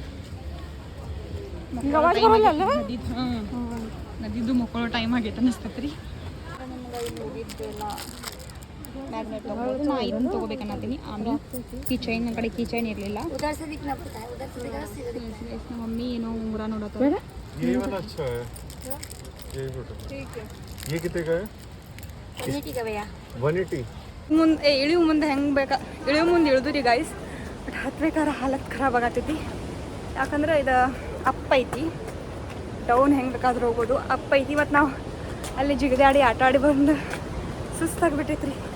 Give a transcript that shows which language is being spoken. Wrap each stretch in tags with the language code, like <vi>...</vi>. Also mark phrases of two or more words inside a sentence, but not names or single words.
<kn>ನದಿದ್ದು ಮಕ್ಕಳು ಟೈಮ್ ಆಗೈತೆ ಅನ್ನಿಸ್ತೈತೆ ರೀ. ಮ್ಯಾಗ್ನೆಟ್ ತೊಗೊಳೋದು ನಾ ಇದನ್ನು ತೊಗೋಬೇಕನ್ನತ್ತೀನಿ. ಆಮೇಲೆ</kn> <en>key chain,</en> <kn>ಕಡೆ</kn> <en>key chain</en> <kn>ಇರಲಿಲ್ಲ. ನಮ್ಮ ಮಮ್ಮಿ ಏನೋ ಉಂಗುರ ನೋಡತ್ತ.</kn> <hi>ये वाला अच्छा है, ये फोटो। ये कितने का है? 180 का भैया। 180।</hi> <kn>ಮುಂದೆ ಇಳಿವು ಮುಂದೆ ಹೆಂಗೆ ಬೇಕಾ ಇಳಿವು ಮುಂದೆ ಇಳಿದ್ರಿ ಗೈಸ್. ಬಟ್ ಹತ್ಬೇಕಾದ್ರೆ</kn> <hi>हालत ख़राब</hi> <kn>ಆಗತ್ತೈತಿ. ಯಾಕಂದ್ರೆ ಇದು ಅಪ್ ಐತಿ, ಡೌನ್ ಹೆಂಗೆ ಬೇಕಾದ್ರೂ ಹೋಗೋದು. ಅಪ್ ಐತಿ. ಮತ್ತು ನಾವು ಅಲ್ಲಿ ಜಿಗದಾಡಿ ಆಟ ಆಡಿ ಬಂದು ಸುಸ್ತಾಗ್ಬಿಟ್ಟೈತ್ರಿ.</kn>